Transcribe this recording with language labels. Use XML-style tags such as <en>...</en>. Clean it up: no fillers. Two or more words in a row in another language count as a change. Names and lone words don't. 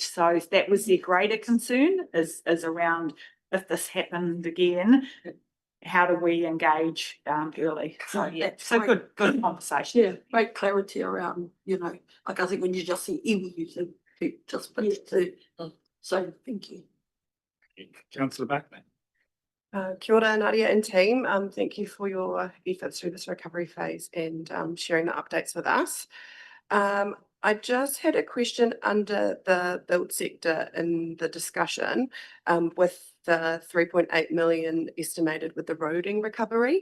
<en>So that was their greater concern is around if this happened again, how do we engage early? So yeah, so good conversation. yeah, great clarity around, like I think when you just see iwi, you think just put it to. So thank you. Councillor Backman.</en> <mi>Kia ora,</mi> <en>Nadia and team. Thank you for your efforts through this recovery phase and sharing the updates with us. I just had a question under the build sector in the discussion with the 3.8 million estimated with the roading recovery.</en>